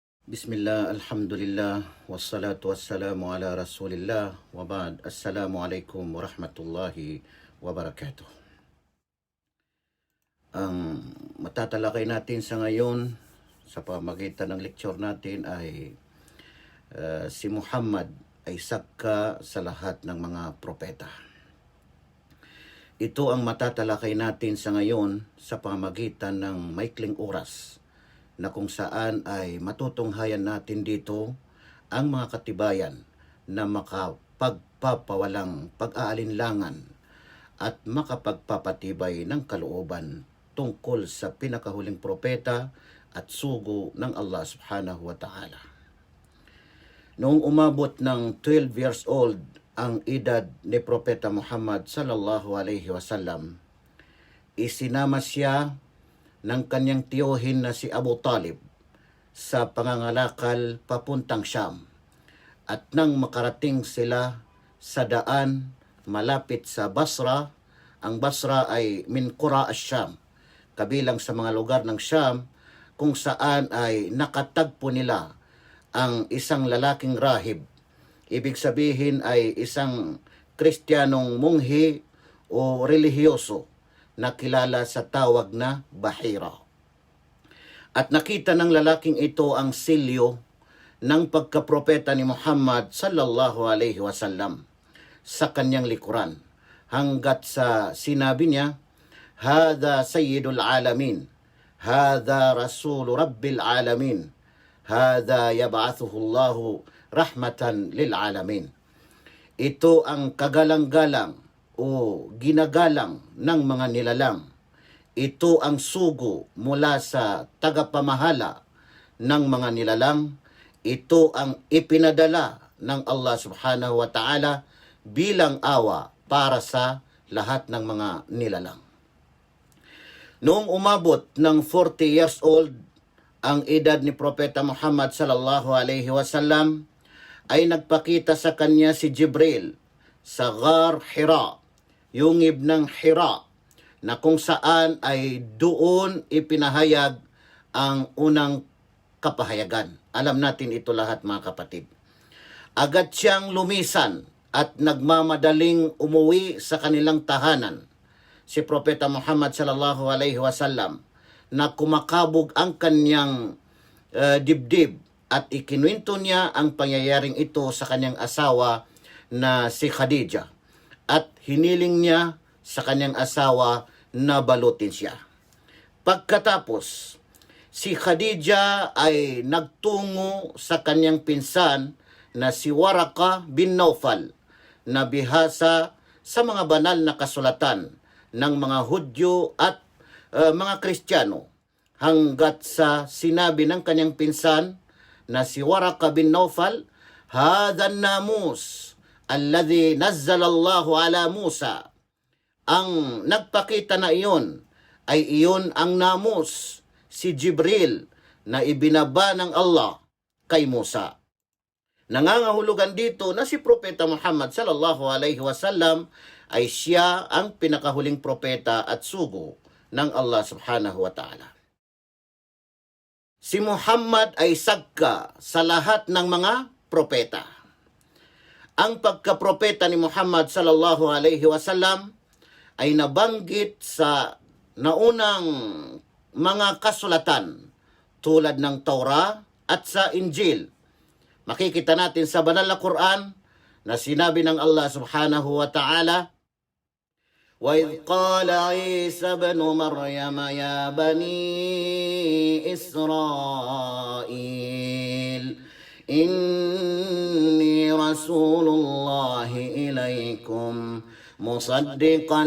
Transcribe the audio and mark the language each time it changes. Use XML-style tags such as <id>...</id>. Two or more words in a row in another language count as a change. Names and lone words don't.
<ar>بسم الله، الحمد لله، والصلاة والسلام على رسول الله، وبعد، السلام عليكم ورحمة الله وبركاته.</ar> <tl>Ang matatalakay natin sa ngayon sa pamagitan ng lecture natin ay si Muhammad ay sakka sa lahat ng mga propeta. Ito ang matatalakay natin sa ngayon sa pamagitan ng maikling oras na kung saan ay matutunghayan natin dito ang mga katibayan na makapagpapawalang pag-aalinlangan at makapagpapatibay ng kalooban tungkol sa pinakahuling propeta at sugo ng Allah</tl> <ar>سبحانه وتعالى.</ar> <tl>Noong umabot ng 12</tl> <en>years old</en> <tl>ang edad ni Propeta Muhammad</tl> <ar>صلى الله عليه وسلم,</ar> <tl>isinama siya ng kanyang tiyuhin na si Abu Talib sa pangangalakal papuntang Syam. At nang makarating sila sa daan malapit sa Basra, ang Basra ay</tl> <ar>من قرى الشام,</ar> <tl>kabilang sa mga lugar ng Syam kung saan ay nakatagpo nila ang isang lalaking rahib. Ibig sabihin ay isang Kristiyanong munghi o relihiyoso na kilala sa tawag na Bahira. At nakita ng lalaking ito ang silyo ng pagkapropeta ni Muhammad</tl> <ar>صلى الله عليه وسلم</ar> <tl>sa kanyang likuran, hanggat sa sinabi niya,</tl> <ar>"هذا سيد العالمين، هذا رسول رب العالمين، هذا يبعثه الله رحمة للعالمين."</ar> <tl>Ito ang kagalang-galang o ginagalang ng mga nilalang. Ito ang sugo mula sa tagapamahala ng mga nilalang. Ito ang ipinadala ng Allah</tl> <ar>سبحانه وتعالى</ar> <tl>bilang awa para sa lahat ng mga nilalang. Noong umabot ng 40</tl> <en>years old</en> <tl>ang edad ni Propeta Muhammad</tl> <ar>صلى الله عليه وسلم,</ar> <tl>ay nagpakita sa kanya si Jibril sa Ghar Hira, yungib ng Hira, na kung saan ay doon ipinahayag ang unang kapahayagan. Alam natin ito lahat, mga kapatid. Agad siyang lumisan at nagmamadaling umuwi sa kanilang tahanan si Propeta Muhammad</tl> <ar>صلى الله عليه وسلم,</ar> <tl>na kumakabog ang kanyang dibdib, at ikinuwento niya ang pangyayaring ito sa kanyang asawa na si Khadija, at hiniling niya sa kanyang asawa na balutin siya. Pagkatapos, si Khadija ay nagtungo sa kanyang pinsan na si Waraka bin Naufal, na bihasa sa mga banal na kasulatan ng mga Hudyo at mga Kristiyano, hanggat sa sinabi ng kanyang pinsan na si Waraka bin Naufal,</tl> <ar>"هذا الناموس الذي نزل الله على موسى."</ar> <tl>Ang nagpakita na iyon ay iyon ang namus, si Jibril, na ibinaba ng Allah kay Musa. Nangangahulugan dito na si Propeta Muhammad</tl> <ar>صلى الله عليه وسلم</ar> <tl>ay siya ang pinakahuling propeta at sugo ng Allah</tl> <ar>سبحانه وتعالى.</ar> <tl>Si Muhammad ay sagka sa lahat ng mga propeta. Ang pagkapropeta ni Muhammad</tl> <ar>صلى الله عليه وسلم</ar> <tl>ay nabanggit sa naunang mga kasulatan tulad ng Torah at sa Injil. Makikita natin sa banal na Quran na sinabi ng Allah</tl> <ar>سبحانه وتعالى, وَإِذْ قَالَ عِيسَى ابْنُ مَرْيَمَ يَا بَنِي إِسْرَائِيلَ إِنِّي رَسُولُ اللَّهِ إِلَيْكُمْ مُصَدِّقًا</ar>